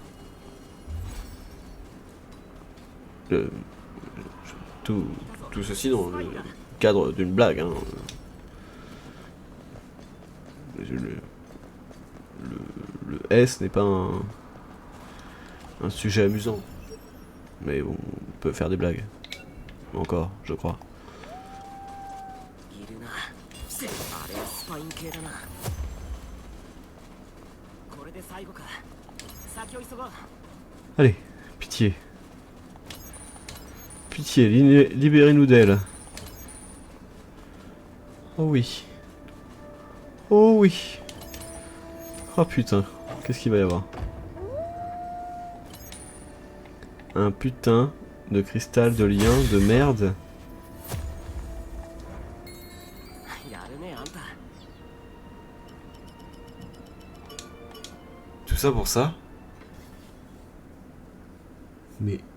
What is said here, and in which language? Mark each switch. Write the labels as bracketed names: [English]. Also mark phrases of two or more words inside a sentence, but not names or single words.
[French] Tout ceci dans le cadre d'une blague. Hein. Le S n'est pas un sujet amusant. Mais bon, on peut faire des blagues. Encore, je crois. [Japanese] いるなあれはスパイン系だなこれで最後か先を急ごう [French] Allez, pitié. Pitié, libérez-nous d'elle. Oh oui. Oh oui. Oh putain, qu'est-ce qu'il va y avoir? Un putain de cristal de lien de merde. [Japanese] やるねあんた [French] Tout ça pour ça? Mais...